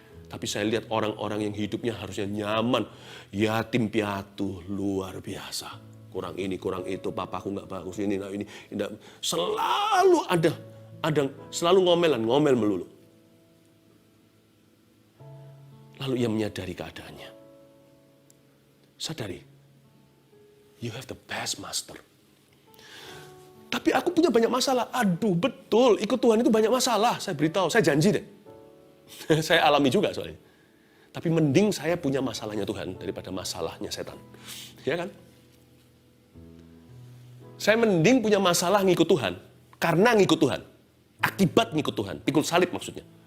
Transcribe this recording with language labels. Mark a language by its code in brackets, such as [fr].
[id] Tapi saya lihat orang-orang yang hidupnya harusnya nyaman. Yatim piatu, luar biasa. Kurang ini, kurang itu, papaku nggak bagus, ini, nah ini. Selalu ada selalu ngomel melulu. Lalu ia menyadari keadaannya. Sadari, [en] you have the best master. [id] Tapi aku punya banyak masalah. Aduh, betul, ikut Tuhan itu banyak masalah. Saya beritahu, saya janji deh. Saya alami juga soalnya. Tapi mending saya punya masalahnya Tuhan daripada masalahnya setan. Ya kan? Saya mending punya masalah ngikut Tuhan. Karena ngikut Tuhan. Akibat ngikut Tuhan. Pikul salib maksudnya.